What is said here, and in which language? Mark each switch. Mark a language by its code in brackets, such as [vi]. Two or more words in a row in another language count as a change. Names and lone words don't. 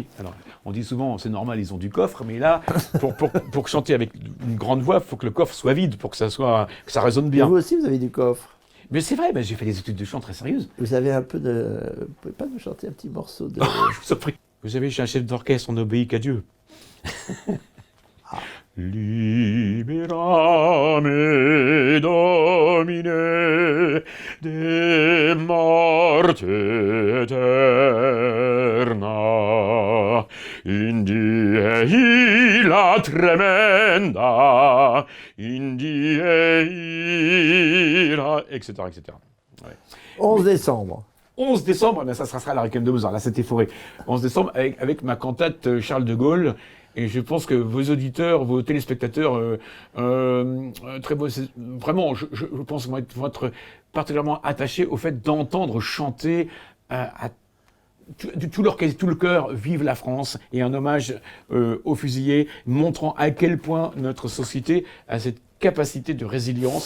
[fr] Alors, on dit souvent, c'est normal, ils ont du coffre, mais là, pour chanter avec une grande voix, il faut que le coffre soit vide pour que ça résonne bien. Et vous aussi, vous avez du coffre. Mais c'est vrai, j'ai fait des études de chant très sérieuses. Vous avez un peu de... Vous pouvez pas nous chanter un petit morceau de... Je vous en prie. Vous savez, je suis un chef d'orchestre, on n'obéit qu'à Dieu. [la] Liberame Domine de morte eterna, in die la tremenda, in die ira, etc. [fr] Ouais. 11 décembre. 11 décembre, ça sera la Requiem de Mozart, là c'était forêt. 11 décembre, avec ma cantate Charles de Gaulle. Et je pense que vos auditeurs, vos téléspectateurs, très beau, vraiment, je pense vont être particulièrement attachés au fait d'entendre chanter à tout le cœur, vive la France, et un hommage aux fusillés, montrant à quel point notre société a cette capacité de résilience.